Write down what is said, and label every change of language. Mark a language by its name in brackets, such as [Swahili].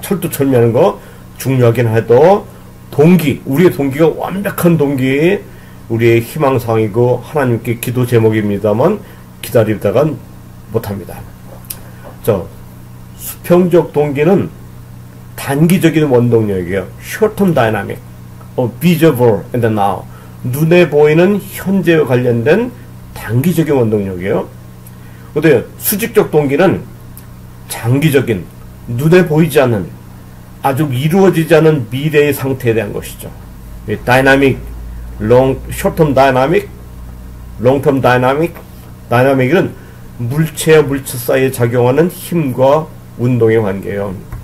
[Korean] 철두철미하는 거 중요하긴 해도 우리의 동기가 완벽한 동기, 우리의 희망사항이고 하나님께 기도 제목입니다만 기다리다간 못합니다. 자, 수평적 동기는 단기적인 원동력이에요. [English] Short-term dynamic, visible in the now. [Korean] 눈에 보이는 현재와 관련된 단기적인 원동력이에요. 근데 수직적 동기는 장기적인, 눈에 보이지 않는, 아주 이루어지지 않은 미래의 상태에 대한 것이죠. 다이나믹, [English] short-term dynamic, long-term dynamic, [Korean] 다이나믹은 물체와 물체 사이에 작용하는 힘과 운동의 관계예요.